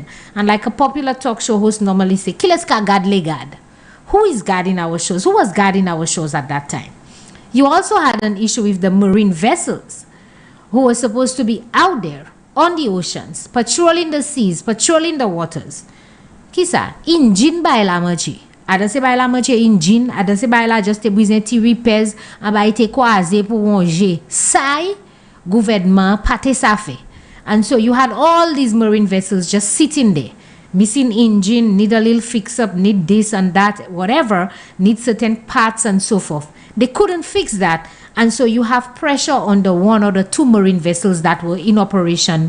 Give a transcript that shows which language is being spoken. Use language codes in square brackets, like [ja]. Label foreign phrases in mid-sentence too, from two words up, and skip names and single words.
[en] And like a popular talk show host normally say, [acf] Kileska Gadle Gad. [en] Who is guarding our shores? Who was guarding our shores at that time? You also had an issue with the marine vessels who were supposed to be out there on the oceans, patrolling the seas, patrolling the waters. [acf] Kisa, engine by la machi. Ada se bay la machi engine, ada se bay la just te bwizen ti repairs, an bay te kwaze pou wonje. Say, gouvernement pate sa fe. [en] And so you had all these marine vessels just sitting there, missing engine, need a little fix up, need this and that, whatever, need certain parts and so forth. They couldn't fix that. And so you have pressure on the one or the two marine vessels that were in operation.